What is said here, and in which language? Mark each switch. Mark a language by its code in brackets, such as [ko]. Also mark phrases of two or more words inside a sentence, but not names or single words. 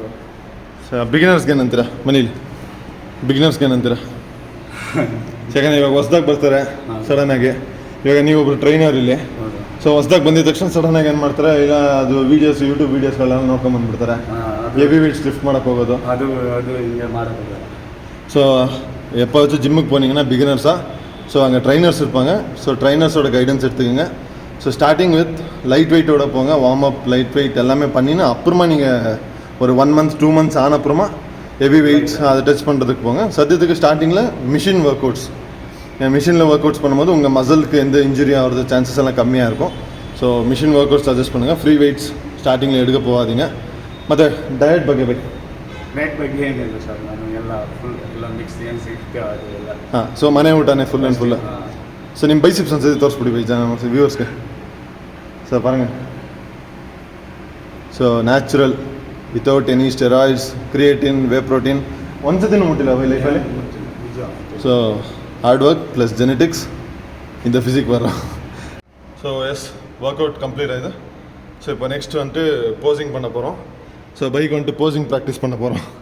[kn] ಸೊ ಬಿಗಿನರ್ಸ್ಗೆ ಏನಂತೀರ ಮನೇಲಿ? ಬಿಗಿನರ್ಸ್ಗೆ ಏನಂತೀರ? ಯಾಕಂದರೆ ಇವಾಗ ಹೊಸ್ದಾಗಿ ಬರ್ತಾರೆ ಸಡನ್ನಾಗಿ. ಇವಾಗ ನೀವು ಒಬ್ರು ಟ್ರೈನರ್ ಇಲ್ಲಿ. ಹೌದು. ಸೊ ಹೊಸ್ದಾಗಿ ಬಂದಿದ ತಕ್ಷಣ ಸಡನ್ನಾಗಿ ಏನು ಮಾಡ್ತಾರೆ, ಇಲ್ಲ ಅದು ವೀಡಿಯೋಸ್, ಯೂಟ್ಯೂಬ್ ವೀಡಿಯೋಸ್ಗಳೆಲ್ಲ ನೋಡ್ಕೊಂಬಂದ್ಬಿಡ್ತಾರೆ. [en] heavy weights lift [kn] ಮಾಡೋಕ್ಕೆ ಹೋಗೋದು, ಅದು ಹಿಂಗೆ ಮಾಡೋದು. [ta] ஸோ எப்போ வச்சு ஜிம்முக்கு போனீங்கன்னா பிகினர்ஸாக, ஸோ அங்கே ட்ரைனர்ஸ் இருப்பாங்க. ஸோ ட்ரைனர்ஸோட கைடன்ஸ் எடுத்துக்கோங்க. ஸோ [en] starting with light [ta] வெயிட்டோட போங்க. [en] warm up, light weight [ta] எல்லாமே பண்ணினா அப்புறமா நீங்கள் ஒரு [en] 1 month 2 months [ta] ஆன அப்புறமா [en] heavy weights [ta] அதை டச் பண்ணுறதுக்கு போங்க. சத்தியத்துக்கு ஸ்டார்டிங்கில் [en] machine workouts, [ta] மிஷினில் ஒர்க் அவுட்ஸ் பண்ணும்போது உங்கள் மசிலுக்கு எந்த இன்ஜுரி ஆகிறது சான்சஸ் எல்லாம் கம்மியாக இருக்கும். ஸோ [en] machine workouts [ta] சஜஸ்ட் பண்ணுங்கள். [en] free weights startingly [ta] எடுக்க போகாதீங்க. [kn] ಮತ್ತು ಡಯಟ್ ಬಗ್ಗೆ ಬೈ. ಡಯಟ್ ಬಗ್ಗೆ ಏನಿಲ್ಲ ಸರ್, ನಾನು ಎಲ್ಲ ಫುಲ್ ಎಲ್ಲ ಮಿಕ್ಸ್ ಏನು ಸಿಗುತ್ತೆ ಅದು ಎಲ್ಲ. ಹಾಂ, ಸೊ ಮನೆ ಊಟನೇ [en] full and full. [kn] ಸೊ ನಿಮ್ಮ ಬೈಸಿಪ್ಸ್ ಒಂದ್ಸತಿ ತೋರಿಸ್ಬಿಡಿ ಬೈ ಜನ ವ್ಯೂವರ್ಸ್ಗೆ. ಸೊ ಪಾರಂಗ. [en] so natural, without any steroids, creatine, whey protein [kn] ಒಂದ್ಸತಿನೂ ಮುಟ್ಟಿಲ್ಲ ಬೈ ಲೈಫಲ್ಲಿ. [en] so hard work plus genetics [ta] இந்த ஃபிசிக் வரும். [en] so yes, workout complete [ta] ஆகுது. ஸோ இப்போ நெக்ஸ்ட் வந்துட்டு போசிங் பண்ண போகிறோம். ஸோ பைக் வந்துட்டு [en] posing practice [ta] பண்ண போகிறோம்.